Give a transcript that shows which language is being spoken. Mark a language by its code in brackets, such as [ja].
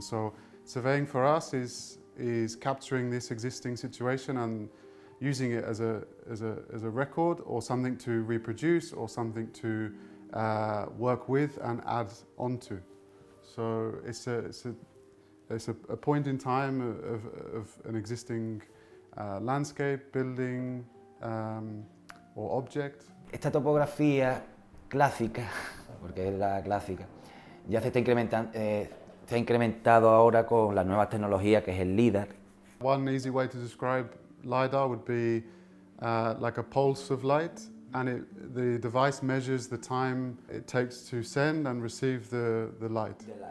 [en] So surveying for us is capturing this existing situation and using it as a record or something to reproduce or something to work with and add onto. So it's a point in time of an existing landscape, building or object. [es] Esta topografía clásica, porque es la clásica, ya se ha incrementado ahora con las nuevas tecnologías que es el Lidar. [en] One easy way to describe Lidar would be like a pulse of light, and the device measures the time it takes to send and receive the light.